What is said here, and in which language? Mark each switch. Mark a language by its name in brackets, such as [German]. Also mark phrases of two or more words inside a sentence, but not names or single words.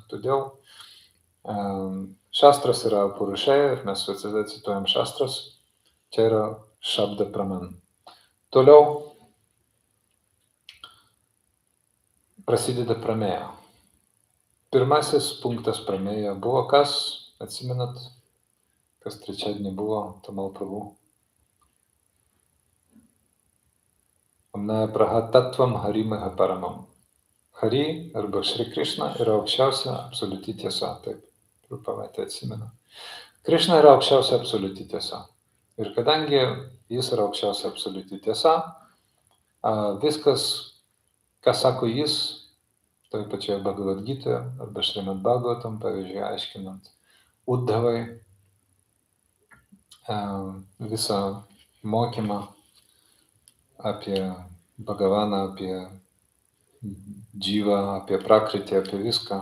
[Lithuanian] Todėl šastras yra purušėja ir mes visada cituojam šastras, čia yra [Sanskrit] शब्द प्रमाण. [Lithuanian] Toliau prasideda pramėja. Pirmasis punktas pramėja buvo kas? Atsimenat, kas trečiadienį buvo Tamal Prabhu? [Sanskrit] आम्नाय प्राह तत्त्वं हरिमह परमम्. [Lithuanian] Hari arba Šri Krishna yra aukščiausia absoliuti tiesa. Taip, Prabhupada atsimena. Krishna yra aukščiausia absoliuti tiesa. Ir kadangi jis yra aukščiausia absoliuti tiesa, viskas, ką sako jis, toje pačioje Bhagavad Gitoje arba Šrimad Bhagavatam, pavyzdžiui, aiškinant Uddhavai visą mokymą apie Bhagavaną, apie dživą, apie prakritį, apie viską.